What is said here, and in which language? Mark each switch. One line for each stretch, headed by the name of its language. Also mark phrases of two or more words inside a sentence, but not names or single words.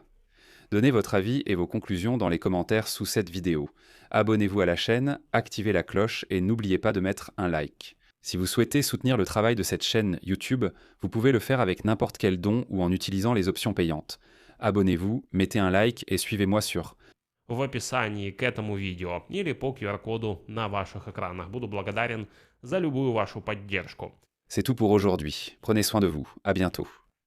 French: Donnez votre avis et vos conclusions dans les commentaires sous cette vidéo. Abonnez-vous à la chaîne, activez la cloche et n'oubliez pas de mettre un like. Si vous souhaitez soutenir le travail de cette chaîne YouTube, vous pouvez le faire avec n'importe quel don ou en utilisant les options payantes. Abonnez-vous, mettez un like et suivez-moi sur
Russian: в описании к этому видео или по QR-коду на ваших экранах. Буду благодарен за любую вашу поддержку.
French: C'est tout pour aujourd'hui. Prenez soin de vous. À bientôt.